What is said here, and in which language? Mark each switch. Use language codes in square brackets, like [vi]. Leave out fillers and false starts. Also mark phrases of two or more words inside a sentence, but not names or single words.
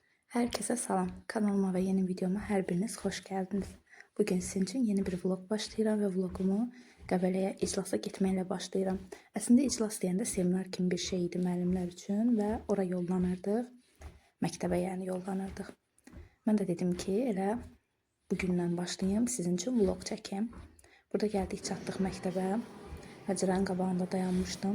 [tr] Herkese salam. Kanalıma ve yeni videoma her biriniz hoş geldiniz. [az] Bugün sizin için yeni bir vlog başlayıram ve vlogumu Qəbələyə iclasa getməklə başlayıram. Əslində iclas deyəndə seminar kimi bir şey idi müəllimlər üçün və ora yollanırdıq. Məktəbə yəni yollanırdıq. Mən də dedim ki, elə bugündən başlayayım, sizin üçün vlog çəkeyim. Burada gəldik, çatdıq məktəbə. Pəncərənin qabağında dayanmışdım.